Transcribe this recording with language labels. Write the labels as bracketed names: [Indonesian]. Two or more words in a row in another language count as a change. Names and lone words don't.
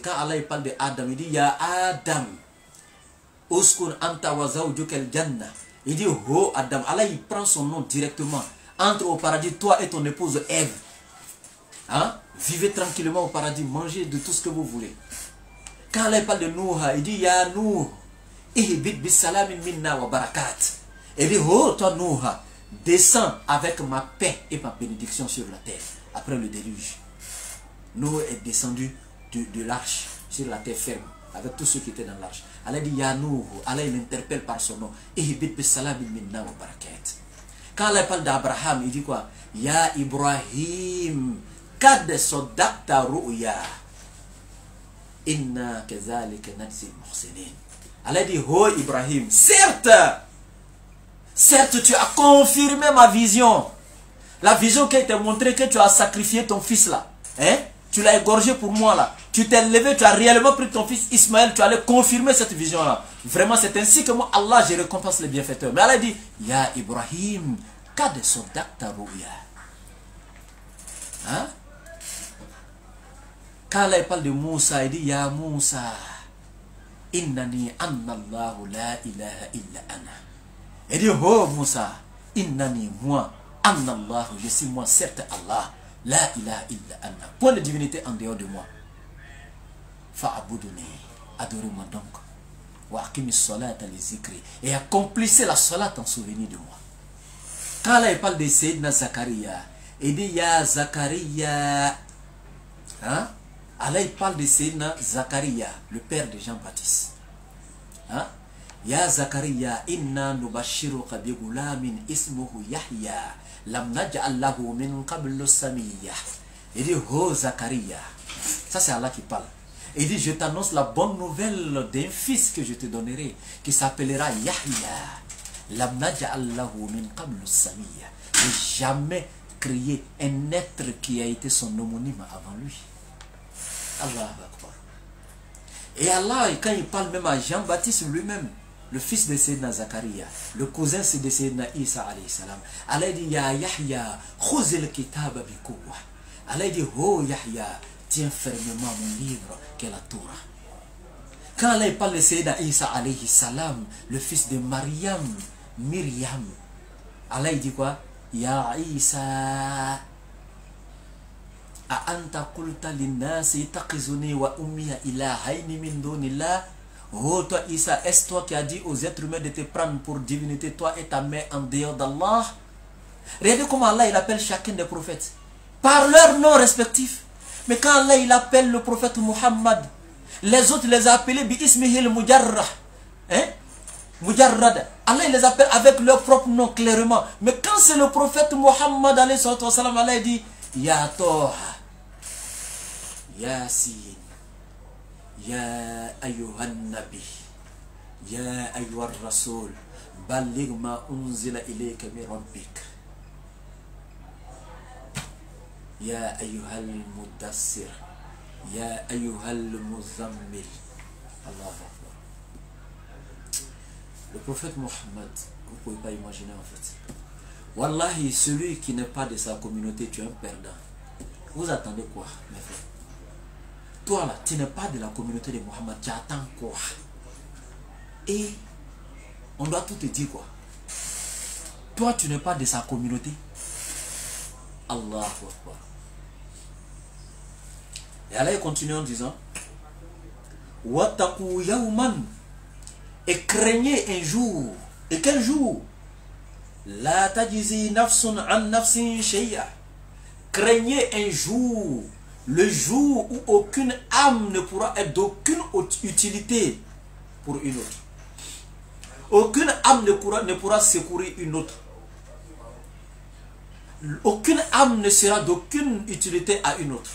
[French] Quand Allah il parle de Adam, il dit [Arabic] يا آدم اسكن أنت وزوجك الجنة. [French] Il dit oh Adam. Allah il prend son nom directement. Entre au paradis, toi et ton épouse Ève. Hein? Vivez tranquillement au paradis, mangez de tout ce que vous voulez. Quand Allah il parle de Nouha, il dit [Arabic] يا نوح اهبط بسلام منا وبركات. [French] Il dit oh toi Nouha, descends avec ma paix et ma bénédiction sur la terre. Après le déluge, Noé est descendu de l'arche sur la terre ferme avec tous ceux qui étaient dans l'arche. Allah dit [Arabic] يا نوح, [French] Allah il interpelle par son nom. [Arabic] اهبط بسلام منا وبركات. [French] Quand Allah parle d'Abraham, il dit quoi? [Arabic] يا إبراهيم قد صدقت الرؤيا إنا كذلك نجزي المحسنين. [French] Allah dit oh Ibrahim, certes tu as confirmé ma vision. La vision qui t'a montré que tu as sacrifié ton fils là. Hein? Tu l'as égorgé pour moi là. Tu t'es levé, tu as réellement pris ton fils Ismaël, tu allais confirmer cette vision là. Vraiment c'est ainsi que moi Allah je récompense les bienfaiteurs. Mais Allah dit [Arabic] يا إبراهيم قد صدقت الرؤيا. [French] Hein? Quand Allah parle de Moussa, il dit [Arabic] يا موسى إنني أنا الله لا إله إلا أنا. [French] Il dit oh Moussa, innani moi, [Arabic] أنا الله, [French] je suis moi, certes Allah, [Arabic] لا إله إلا أنا. [French] Point de divinité en dehors de moi. Fa'abuduni, adorez-moi donc. [Arabic] وأقم الصلاة لذكري, [French] et accomplissez la salat en souvenir de moi. Quand Allah parle de Sayyidina Zakaria, il dit [Arabic] يا زكريا. [French] Hein? Allah il parle de Sayyidina Zakaria, le père de Jean-Baptiste. Hein? [Arabic] يا زكريا إنا نبشرك بغلام اسمه يحيى لم نجعل له من قبل سميا. [French] Il dit oh Zakaria. Ça c'est Allah qui parle. Il dit je t'annonce la bonne nouvelle d'un fils que je te donnerai, qui s'appellera Yahya. [Arabic] لم نجعل له من قبل سميا. [French] Jamais créé un être qui a été son homonyme avant lui. [Arabic] الله أكبر. [French] Et Allah, quand il parle même à Jean-Baptiste lui-même, le fils de Sayyidina Zakaria, le cousin de [Arabic] سيدنا عيسى عليه السلام, [French] Allah dit [Arabic] يا يحيى خذ الكتاب بقوة. [French] Allah dit oh Yahya, tiens fermement mon livre qu'est la Torah. Quand Allah parle de [Arabic] سيدنا عيسى عليه السلام, [French] le fils de Myriam, Allah dit quoi? [Arabic] يا عيسى أأنت قلت للناس اتخذوني وأمي إلهين من دون الله. [French] Oh toi Isa, est-ce toi qui as dit aux êtres humains de te prendre pour divinité, toi et ta mère en dehors d'Allah? Regardez comment Allah il appelle chacun des prophètes par leur nom respectif. Mais quand Allah il appelle le prophète Muhammad, les autres les a appelés [Arabic] باسمه المجرد, [French] hein? Mujarrad. Allah il les appelle avec leur propre nom clairement. Mais quand c'est le prophète Muhammad [Arabic] عليه السلام, [French] Allah dit [Arabic] يا طه يس يا أيها النبي يا أيها الرسول بلغ ما أنزل إليك من ربك يا أيها المدثر يا أيها المزمل. الله أكبر. [French] Le prophète Mohammed, vous ne pouvez pas imaginer en fait. Wallahi, celui qui n'est pas de sa communauté, tu es un perdant. Vous attendez quoi, mes frères? Toi là, tu n'es pas de la communauté de Mohammed, tu attends quoi? Et on doit tout te dire quoi? Toi, tu n'es pas de sa communauté. [Arabic] الله أكبر. [French] Et Allah continue en disant [Arabic] واتقوا يوما, [French] et craignez un jour. Et quel jour? [Arabic] لا تجزي نفس عن نفس شيئا. [French] Craignez un jour, le jour où aucune âme ne pourra être d'aucune utilité pour une autre. Aucune âme ne pourra secourir une autre. Aucune âme ne sera d'aucune utilité à une autre.